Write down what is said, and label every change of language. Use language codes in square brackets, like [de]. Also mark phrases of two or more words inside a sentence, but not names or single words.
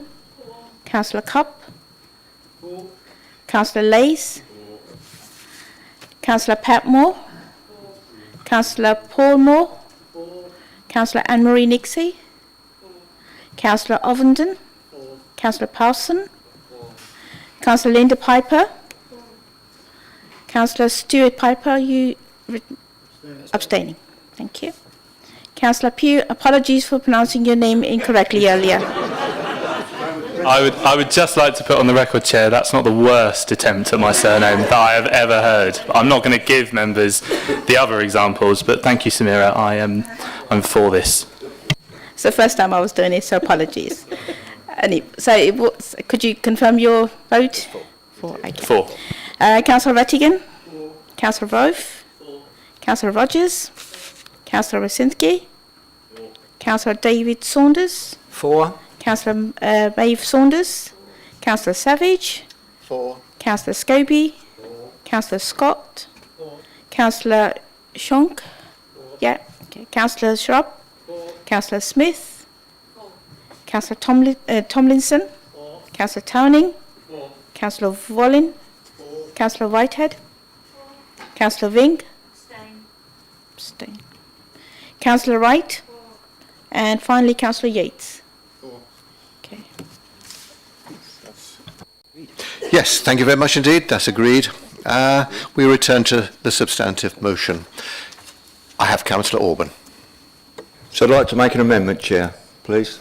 [en] Councillor Cupp? Councillor Lace? Councillor Patmore? Councillor Paul Moore? Councillor Anne-Marie Nixie? Councillor Ovenden? Councillor Parson? Councillor Linda Piper? Councillor Stuart Piper, you abstaining. Thank you. Councillor Pugh, apologies for pronouncing your name incorrectly earlier. I would just like to put on the record, Chair, that's not the worst attempt at my surname that I have ever heard. I'm not going to give members the other examples, but thank you, Samira. I'm for this. It's the first time I was doing it, so apologies. Could you confirm your vote? For. Okay. For. Councillor Rattigan? Councillor Rowe? Councillor Rogers? Councillor Rosinski? Councillor David Saunders? For. Councillor Maeve Saunders? Councillor Savage? For. Councillor Scobie? Councillor Scott? Councillor Shonk? Yeah. Okay. Councillor Shrub? Councillor Smith? Councillor Tomlinson? Councillor Towning? Councillor Wallin? Councillor Whitehead? Councillor Ving? Abstain. Councillor Wright? And finally, Councillor Yates. Okay. Yes, thank you very much indeed. That's agreed. We return to the substantive motion. I have Councillor Aubin. So I'd like to make an amendment, Chair, please.